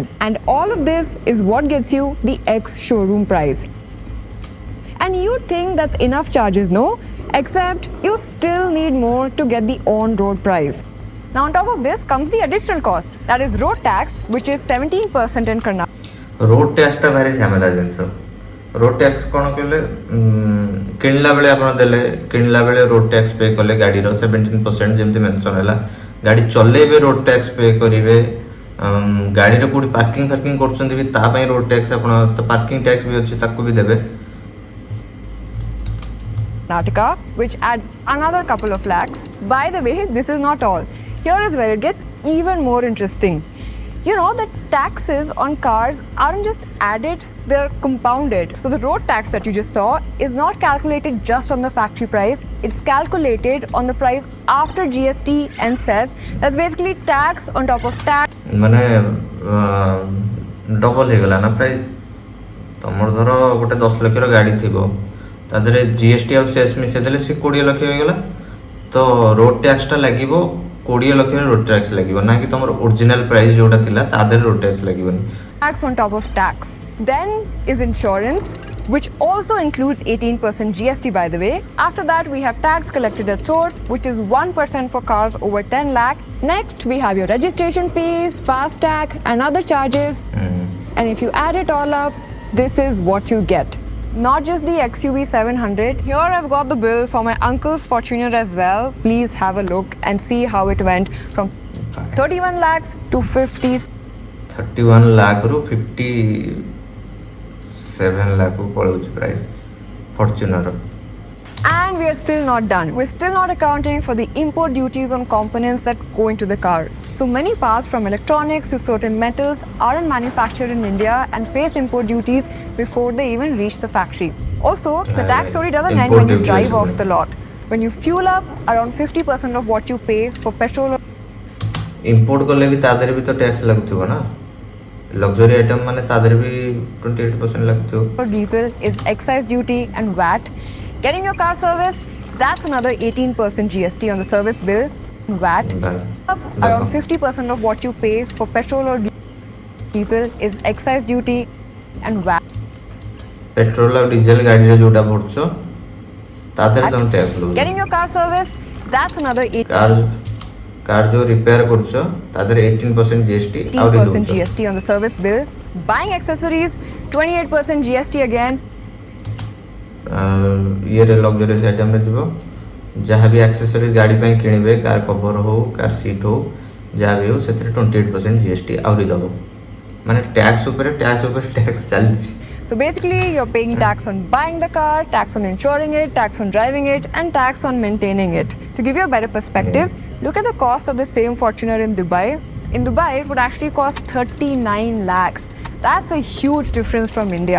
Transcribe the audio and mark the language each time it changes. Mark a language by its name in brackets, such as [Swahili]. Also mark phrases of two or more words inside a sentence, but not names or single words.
[English] And all of this is what gets you the ex-showroom price. And you think that's enough charges, no? Except you still need more to get the on-road price. Now on top of this comes the additional cost, that is road tax, which is 17% in Karnataka. road taxଟା [Odia] ଭାରି ଝାମେଲା ଜିନିଷ। [English] road tax [Odia] କ'ଣ କହିଲେ କିଣିଲା ବେଳେ ଆପଣ ଦେଲେ, କିଣିଲା ବେଳେ [English] road tax pay [Odia] କଲେ ଗାଡ଼ିର 17% ଯେମିତି ମେନସନ୍ ହେଲା। ଗାଡ଼ି ଚଲେଇବେ [English] road tax pay [Odia] କରିବେ। ଗାଡ଼ିର କେଉଁଠି ପାର୍କିଂ ଫାର୍କିଂ କରୁଛନ୍ତି ବି ତା ପାଇଁ [English] road tax [Odia] ଆପଣ ତ [English] parking tax [Odia] ବି ଅଛି ତାକୁ ବି ଦେବେ। [English] Karnataka, which adds another couple of lakhs. By the way, this is not all. Here is where it gets even more interesting. You know that taxes on cars aren't just added, they're compounded. So the road tax that you just saw is not calculated just on the factory price, it's calculated on the price after GST and cess. That's basically tax on top of tax. [Odia] ମାନେ ଡବଲ ହେଇଗଲା ନା ପ୍ରାଇସ୍। ତମର ଧର ଗୋଟେ 10 ଲକ୍ଷର ଗାଡ଼ି ଥିବ, ତା ଦେହରେ GST ଆଉ ସେସ୍ ମିଶାଇ ଦେଲେ ସେ 20 ଲକ୍ଷ ହେଇଗଲା। ତ [English] road taxଟା [Odia] ଲାଗିବ 20 ଲକ୍ଷରେ [English] road tax [Odia] ଲାଗିବ, ନା କି ତମର [English] original price [Odia] ଯୋଉଟା ଥିଲା ତା ଦେହରେ [English] road tax [Odia] ଲାଗିବନି। [English] Tax on top of tax. Then is insurance, which also includes 18% GST, by the way. After that, we have tax collected at source, which is 1% for cars over 10 lakh. Next, we have your registration fees, FASTag, and other charges. And if you add it all up, this is what you get. Not just the XUV 700. Here I've got the bill for my uncle's Fortuner as well. Please have a look and see how it went from 31 lakhs to 50. [Odia] 31 lakh ରୁ 57 lakh କୁ ପଳଉଛି ପ୍ରାଇସ୍ ଫର୍ଚ୍ୟୁନର। [English] And we are still not done. We're still not accounting for the import duties on components that go into the car. So many parts from electronics to certain metals aren't manufactured in India and face import duties before they even reach the factory. Also, the tax story doesn't end when you drive off the lot. When you fuel up, around 50% of what you pay for petrol [Odia] ଇମ୍ପୋର୍ଟ କଲେ ବି ତା ଦେହରେ ବି ତ ଟ୍ୟାକ୍ସ ଲାଗୁଥିବ ନା। [English] luxury item [Odia] ମାନେ ତା ଦେହରେ ବି 28% ଲାଗୁଥିବ। [English] or diesel is excise duty and VAT. Getting your car serviced, that's another 18% GST on the service bill. VAT. Around 50% of what you pay for petrol or diesel is excise duty and VAT. [Odia] ପେଟ୍ରୋଲ ଆଉ ଡିଜେଲ ଗାଡ଼ିରେ ଯୋଉଟା ପଡୁଛ ତା ଦେହରେ ତମେ ଟ୍ୟାକ୍ସ ଲଗାଉଛ। [English] Getting your car serviced, that's another [Odia] କାର ଯୋଉ ରିପେୟାର କରୁଛ ତା ଦେହରେ 18% GST ଆଉ [English] 18% GST on the service bill. Buying accessories, 28% GST again. [Odia] ଇଏରେ [English] luxurious itemରେ [Odia] ଯିବ ଯାହା ବି ଆକ୍ସେସରିଜ୍ ଗାଡ଼ି ପାଇଁ କିଣିବେ, [English] car cover [Odia] ହଉ, [English] car seat [Odia] ହଉ, ଯାହା ବି ହଉ ସେଥିରେ 28% GST ଆହୁରି ଦେବ। ମାନେ ଟ୍ୟାକ୍ସ ଉପରେ ଟ୍ୟାକ୍ସ ଚାଲିଛି। [English] So basically, you're paying tax on buying the car, tax on insuring it, tax on driving it, and tax on maintaining it. To give you a better perspective, look at the cost of the same Fortuner in Dubai. In Dubai, it would actually cost 39 lakhs. That's a huge difference from India.